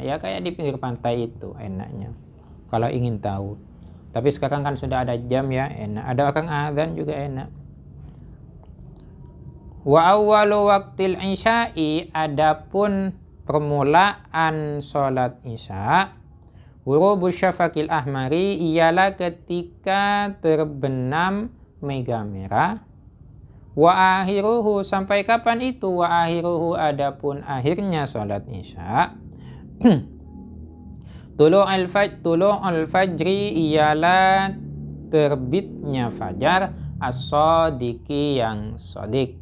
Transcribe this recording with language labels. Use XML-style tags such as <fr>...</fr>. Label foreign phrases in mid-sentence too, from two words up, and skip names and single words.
<id>Ya kayak di pinggir pantai itu enaknya. Kalau ingin tahu. Tapi sekarang kan sudah ada jam ya, enak. Ada orang azan juga enak.</id> <ar>وأول وقت العشاء,</ar> <id>adapun permulaan sholat isya,</id> <ar>غروب الشفق الأحمر,</ar> <id>ialah ketika terbenam mega merah.</id> <ar>وآخره,</ar> <id>sampai kapan itu?</id> <ar>وآخره,</ar> <id>adapun akhirnya sholat isya,</id> <ar>طلوع الفجر,</ar> <id>ialah terbitnya fajar, as-shadiqi, yang shadiq.</id>